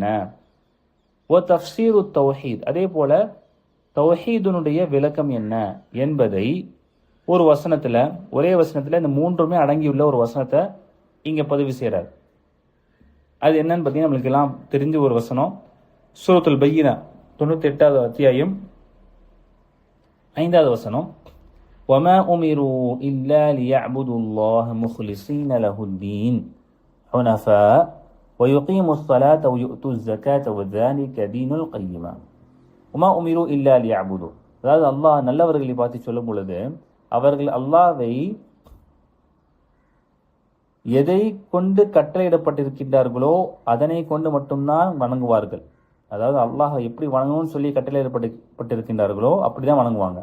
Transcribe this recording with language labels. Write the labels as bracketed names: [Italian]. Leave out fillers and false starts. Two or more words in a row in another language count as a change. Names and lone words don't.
[Tamil] ஓ தஃப்சீரு தௌஹீத், அதே போல தௌஹீதுனுடைய விளக்கம் என்ன என்பதை ஒரு வசனத்தில், ஒரே வசனத்தில் இந்த 3மே அடங்கியுள்ள ஒரு வசனத்தை இங்கே பதிவு செய்கிறார். அது என்னன்னு பார்த்தீங்கன்னா நம்மளுக்கு எல்லாம் தெரிஞ்ச ஒரு வசனம், சூரத்துல் பையினா 98வது அத்தியாயம் 5வது வசனம். [Arabic] وَمَا أُمِرُوا إِلَّا لِيَعْبُدُوا اللَّهَ مُخْلِصِينَ لَهُ الدِّينَ حُنَفَاءَ وَيُقِيمُوا الصَّلَاةَ وَيُؤْتُوا الزَّكَاةَ وَذَلِكَ دِينُ الْقَيِّمَةِ. وَمَا أُمِرُوا إِلَّا لِيَعْبُدُوا, [Tamil] அதாவது அல்லாஹ் நல்லவர்களை பார்த்து சொல்லும் பொழுது அவர்கள் அல்லாஹ்வை எதை கொண்டு கட்டளையிடப்பட்டிருக்கின்றார்களோ அதனை கொண்டு மட்டும்தான் வணங்குவார்கள். அதாவது அல்லாஹ் எப்படி வணங்கணும்னு சொல்லி கட்டளையிடப்பட்டிருக்கின்றார்களோ அப்படிதான் வணங்குவாங்க.